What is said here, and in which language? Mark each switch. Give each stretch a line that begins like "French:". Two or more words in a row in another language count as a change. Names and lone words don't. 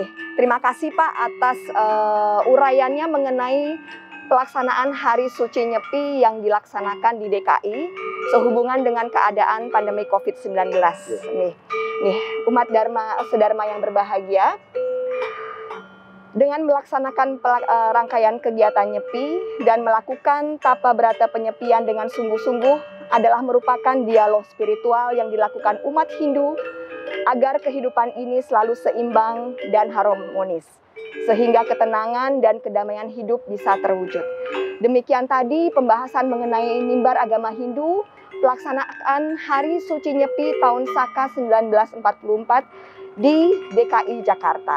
Indonesian: Terima kasih Pak atas uraiannya mengenai pelaksanaan Hari Suci Nyepi yang dilaksanakan di DKI sehubungan dengan keadaan pandemi COVID-19. Nih, umat Sedharma yang berbahagia, dengan melaksanakan rangkaian kegiatan nyepi dan melakukan tapa berata penyepian dengan sungguh-sungguh adalah merupakan dialog spiritual yang dilakukan umat Hindu agar kehidupan ini selalu seimbang dan harmonis, sehingga ketenangan dan kedamaian hidup bisa terwujud. Demikian tadi pembahasan mengenai mimbar agama Hindu, pelaksanaan Hari Suci Nyepi tahun Saka 1944 di DKI Jakarta.